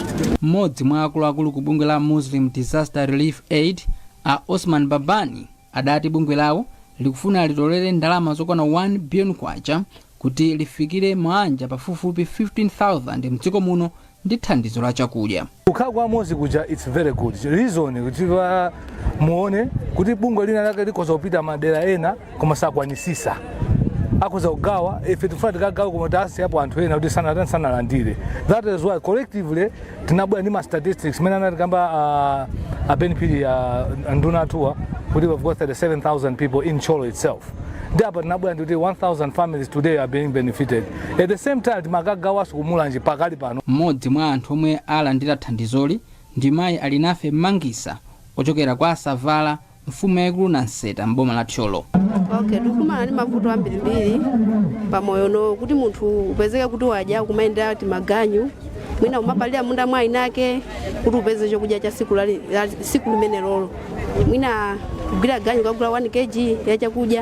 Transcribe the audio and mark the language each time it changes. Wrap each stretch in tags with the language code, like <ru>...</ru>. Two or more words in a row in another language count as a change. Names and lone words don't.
<ny>Mmodzi mwa akuluakulu ku bungwe la Muslim Disaster Relief Aid a Osman Babani adati bungwe lawo likufuna litolere ndalama zokwana 1 billion kwacha kuti lifikire manja pafupifupi 15,000 mdziko muno ndi thandizo la chakudya. Kukhala kwa mozi kuja</ny> <en>it's very good reason</en> <ny>kuti muone kuti bungwe lina lake likoza kupita madera ena koma sakwanisisa akuza kugawa ife tifuna tikagawa koma tasi apo anthu ena kuti sanalandire.</ny> <en>That is why collectively</en> <ny>tinabwera ndi ma statistics mene anatikamba abenefit nduna atuwa kuti</ny> <en>we've got 37,000 people in Cholo itself. But today 1,000 families today are being benefited. At the same time,</en> <ny>timagagawa sukumulanje pakali pano. Mmodzi mwa anthu omwe alandira thandizoli ndi mayi Alinafe Mangisa ochokera kwa Savala mfumu yaikulu Nanseta mboma la Cholo. Okay, tukumana ndi mavuto ambirimbiri pamoyo no kuti munthu upezeke kuti waja kumayenda ati maganyu mwina umapalira munda mwa inake kuti upeze chokudya cha siku limene lolo mwina kugwira ganyu kagula 1 kg ya chakudya.</ny>